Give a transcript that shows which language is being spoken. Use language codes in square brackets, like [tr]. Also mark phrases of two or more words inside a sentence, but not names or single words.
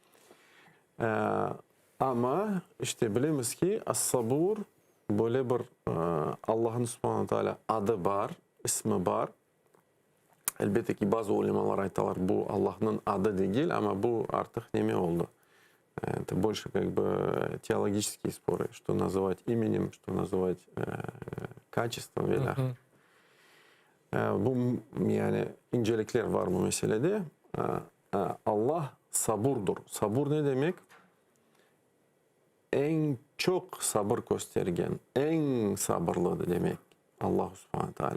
[tr] Ama işte bilemiz ki as-sabur böyle bir Allah'ın [ar] سبحانه وتعالى [tr] adı var, ismi var. Elbette ki bazı ulemalar aytalar bu Allah'ın adı değil ama bu artık neme oldu. [ru] Это больше как бы теологические споры, что называть именем, что называть качеством veya. [tr] Bu yani incelikler var bu meselede. Allah saburdur. Sabur ne demek? En çok sabır göstergen, en sabırlı demek Allah [ar] سبحانه وتعالى.